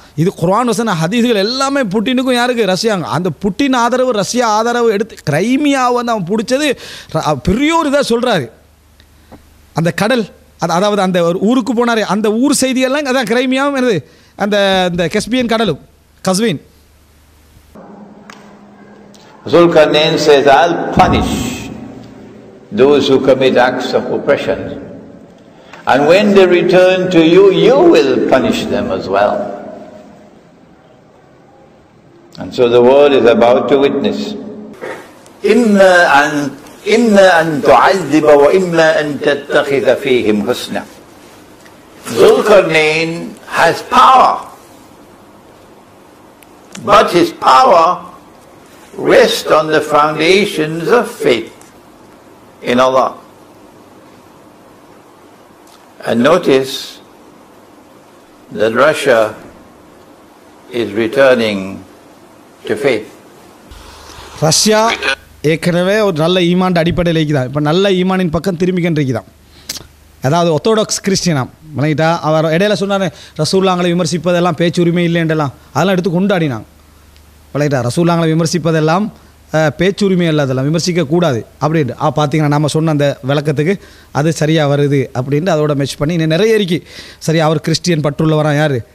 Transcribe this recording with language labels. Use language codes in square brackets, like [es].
[ta] இது குர்ஆன் வசன ஹதீஸ்கள் எல்லாமே புட்டினுக்கும் யாருக்கு, ரஷ்யாங்க. அந்த புட்டின் ஆதரவு ரஷ்யா ஆதரவு எடுத்து கிரைமியாவை வந்து அவன் பிடிச்சது பெரிய ஒரு இதாக சொல்கிறாரு. அந்த கடல் அதாவது அந்த ஒரு ஊருக்கு போனார், அந்த ஊர் செய்தியெல்லாம் அதான் கிரைமியாவும் என்னது அந்த கஸ்பியன் கடலும் Qazvin. [en] Zulkarnain says, I'll punish those who commit acts of oppression, and when they return to you, you will punish them as well. And so the world is about to witness. [ar] إِمَّا أَن تُعَذِّبَ وَإِمَّا أَن تَتَّخِذَ فِيهِمْ حُسْنًا. [en] Zulkarnain has power, but his power rests on the foundations of faith in Allah. And notice that Russia is returning to faith. [ta] Russia ஏற்கனவே ஒரு நல்ல ஈமான் அடிப்படையில் இருக்குதான். இப்போ நல்ல ஈமானின் பக்கம் திரும்பிக்கிட்டு இருக்குதான். அதாவது ஒர்த்தோடாக்ஸ் கிறிஸ்டியனாம் விளங்கிட்டா. அவர் இடையில சொன்னார் ரசூல்லாங்களை விமர்சிப்பதெல்லாம் பேச்சு உரிமை இல்லைன்றலாம், அதெல்லாம் எடுத்து கொண்டாடினாங்க விளங்கிட்டா. ரசூல்லாங்களை விமர்சிப்பதெல்லாம் பேச்சுரிமை அல்ல, அதெல்லாம் விமர்சிக்கக்கூடாது அப்படின்ட்டு பார்த்தீங்கன்னா நம்ம சொன்ன அந்த விளக்கத்துக்கு அது சரியாக வருது அப்படின்ட்டு அதோட மெச் பண்ணி இன்னும் நிறைய இருக்கு. சரியா, அவர் கிறிஸ்டியன் பற்றுள்ளவரான் யார்